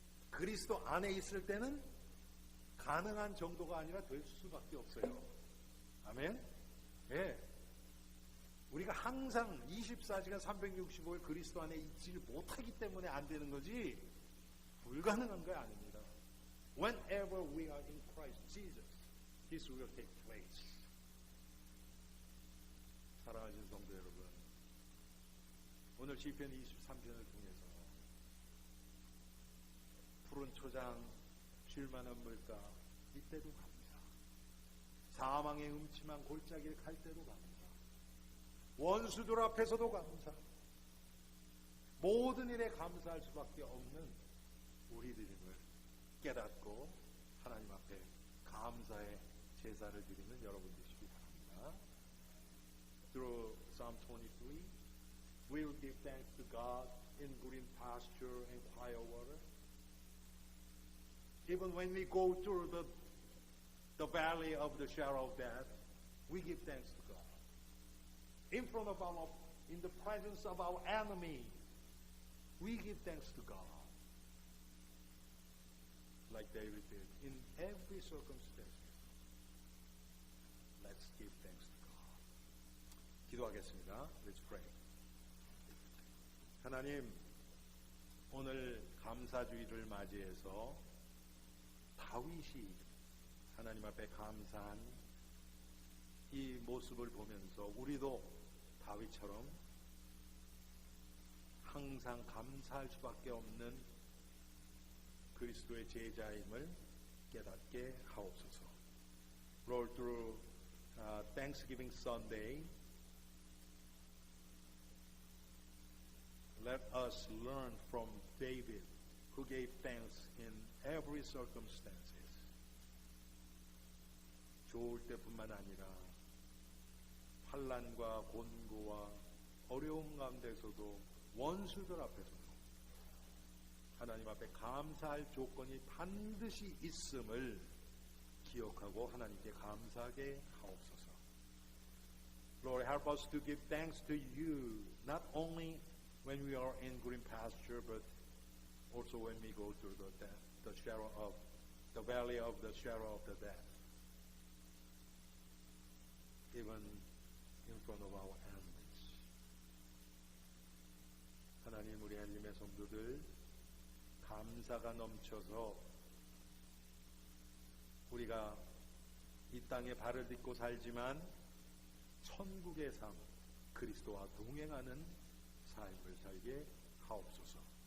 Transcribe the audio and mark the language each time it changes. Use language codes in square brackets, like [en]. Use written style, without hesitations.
[ko] 그리스도 안에 있을 때는 가능한 정도가 아니라 될 수밖에 없어요. 아멘? 예. 우리가 항상 24시간 365일 그리스도 안에 있지 못하기 때문에 안 되는 거지 불가능한 거 아닙니다. [en] Whenever we are in Christ Jesus, this will take place. [ko] 사랑하시는 성도 여러분, 오늘 시편 23편을 통해서 푸른 초장, 쉴만한 물가 이때도 갑니다. 사망의 음침한 골짜기를 갈 때도 갑니다. 원수들 앞에서도 감사. 모든 일에 감사할 수밖에 없는 우리들임을 깨닫고 하나님 앞에 감사의 제사를 드리는 여러분 되시기 바랍니다. [en] Through Psalm 23, we will give thanks to God in green pasture and quiet water. Even when we go through the valley of the shadow of death, we give thanks to God. In front of our in the presence of our enemy, we give thanks to God. Like David did, in every circumstance, let's give thanks to God. [ko] 기도하겠습니다. [en] Let's pray. [ko] 하나님, 오늘 감사주의를 맞이해서 다윗이 하나님 앞에 감사한 이 모습을 보면서 우리도 다윗처럼 항상 감사할 수밖에 없는 그리스도의 제자임을 깨닫게 하옵소서. [en] Lord, through Thanksgiving Sunday, let us learn from David, who gave thanks in every circumstances. [ko] 좋을 때뿐만 아니라 환난과 곤고와 어려움 가운데서도 원수들 앞에서도 하나님 앞에 감사할 조건이 반드시 있음을 기억하고 하나님께 감사하게 하옵소서. [en] Lord, help us to give thanks to you, not only when we are in green pasture, but also when we go through the shadow of the valley of the shadow of the death, even in front of our enemies. [ko] 하나님, 우리 하나님의 성도들 감사가 넘쳐서 우리가 이 땅에 발을 딛고 살지만 천국의 삶, 그리스도와 동행하는 삶을 살게 하옵소서.